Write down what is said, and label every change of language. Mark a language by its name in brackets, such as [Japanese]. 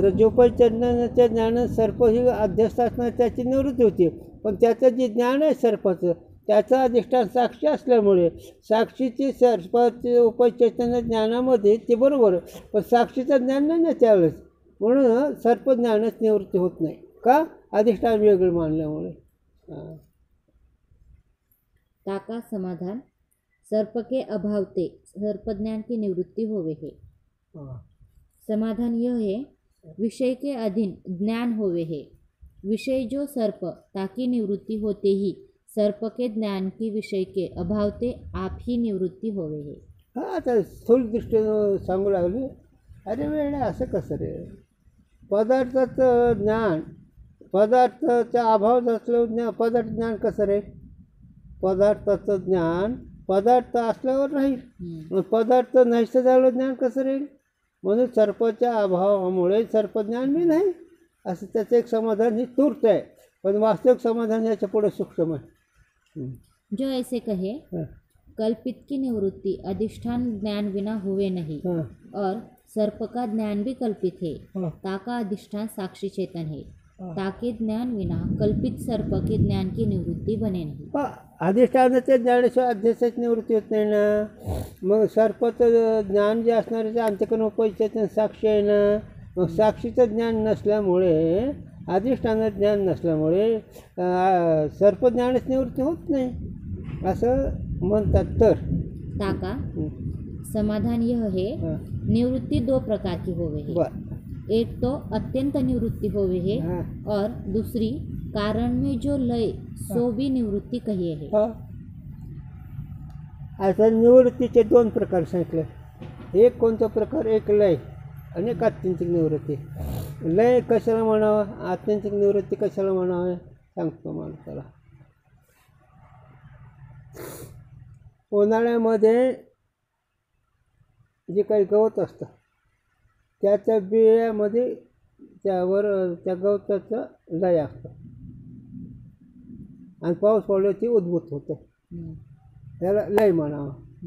[Marathi] रज्जोपचैतन्याच्या ज्ञानात सर्प ही अध्यस्त असणार त्याची निवृत्ती होती, पण त्याचं जे ज्ञान आहे सर्पाचं त्याचं अधिष्ठान साक्षी असल्यामुळे साक्षीची सर्पाचे उपचैतन्य ज्ञानामध्ये ते बरोबर, पण साक्षीचं ज्ञान नाही ना त्यावेळेस, म्हणून सर्पज्ञानाच निवृत्ती होत नाही. का? अधिष्ठान वेगळं मानल्यामुळे. [Hindi] ताका समाधान सर्प के अभावते सर्पज्ञान की निवृत्ति होवे है. समाधान यह है विषय के अधीन ज्ञान होवे है. विषय जो सर्प ताकि निवृत्ति होते ही सर्प के ज्ञान की विषय के अभावते आप ही निवृत्ती होवे है. [Marathi] हां, आता स्थूल दृष्टीनं सांगू लागले. अरे वेळ असं कसं रे, पदार्थाचं ज्ञान, पदार्थाचा अभाव असल्यावर पदार्थ ज्ञान कसं रे? पदार्थाचं ज्ञान पदार्थ असल्यावर राहील, मग पदार्थ नष्ट झालं ज्ञान कसं राहील? म्हणून सर्पाच्या अभावामुळे सर्पज्ञान बी नाही असं त्याचं एक समाधान ही तूर्त आहे, पण वास्तविक समाधान याच्या पुढे सूक्ष्म आहे. [Hindi] जो ऐसे कहे कल्पित की निवृत्ति अधिष्ठान ज्ञान बिना हुए नहीं, और सर्प का ज्ञान भी कल्पित है, ताका अधिष्ठान साक्षी चेतन है, ताके ज्ञान विना कल्पित सर्प के ज्ञान की निवृत्ति बने नहीं. [Marathi] अधिष्ठानाच्या ज्ञानाशिवाय अध्यासाची निवृत्ती होत नाही ना. मग सर्पाचं ज्ञान जे असणार आहे ते अंतःकरण उपचैतन्य साक्षी आहे ना. मग साक्षीचं ज्ञान नसल्यामुळे, अधिष्ठानाचं ज्ञान नसल्यामुळे सर्पज्ञानाची निवृत्ती होत नाही असं म्हणतात. तर [Hindi] ताका समाधान यह है निवृत्ति दो प्रकार की होवे है. एक तो अत्यंत निवृत्ति होवे है, और दूसरी कारण में जो लय सो भी निवृत्ति कहिए है. [Marathi] आता निवृत्तीचे दोन प्रकार सांगितले. एक कोणता प्रकार? एक लय आणि एक आत्यंतिक निवृत्ती. लय कशाला म्हणावं, आत्यंतिक निवृत्ती कशाला म्हणावं सांगतो मला. त्याला उन्हाळ्यामध्ये जे काही गवत असतं त्याच्या बियामध्ये त्यावर त्या गवताचं लय असतं आणि पाऊस पडल्यावर ती उद्भूत होतं, त्याला लय म्हणावं.